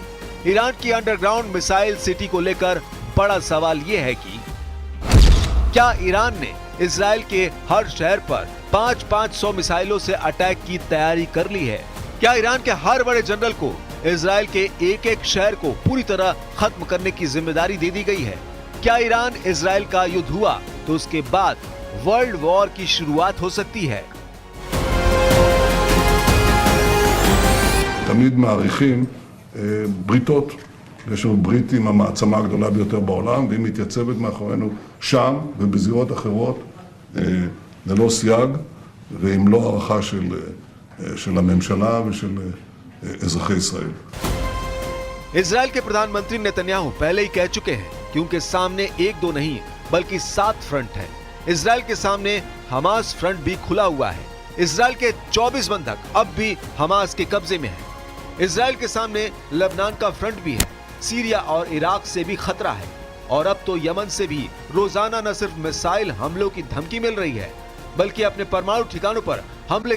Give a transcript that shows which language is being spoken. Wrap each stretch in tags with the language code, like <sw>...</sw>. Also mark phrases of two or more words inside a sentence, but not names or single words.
<hi>ईरान की</hi> <en>underground missile city</en> <hi>को लेकर बड़ा सवाल यह है कि क्या ईरान ने इजराइल के हर शहर पर 500 मिसाइलों से अटैक की तैयारी कर ली है? क्या ईरान के हर बड़े जनरल को इजराइल के एक एक शहर को पूरी तरह खत्म करने की जिम्मेदारी दे दी गई है? क्या ईरान इजराइल का युद्ध हुआ तो उसके बाद</hi> <en>world war</en> <hi>की शुरुआत हो सकती है?</hi> <he>תמיד מעריכים בריתות. יש לנו ברית עם המעצמה הגדולה ביותר בעולם, והיא מתייצבת מאחורינו שם ובזירות אחרות ללא סייג ועם לא הערכה של הממשלה ושל אזרחי ישראל.</he> <hi>इजराइल के प्रधानमंत्री नेतन्याहू पहले ही कह चुके हैं कि उनके सामने एक दो नहीं बल्कि 7 फ्रंट है। इजराइल के सामने हमास फ्रंट भी खुला हुआ है। इजराइल के 24 बंधक अब भी हमास के कब्जे में हैं। इजराइल के सामने लेबनान का फ्रंट भी है। सीरिया और इराक से भी खतरा है और अब तो यमन से भी रोजाना न सिर्फ मिसाइल हमलों की धमकी मिल रही है बल्कि अपने परमाणु ठिकानों पर हमले के</hi>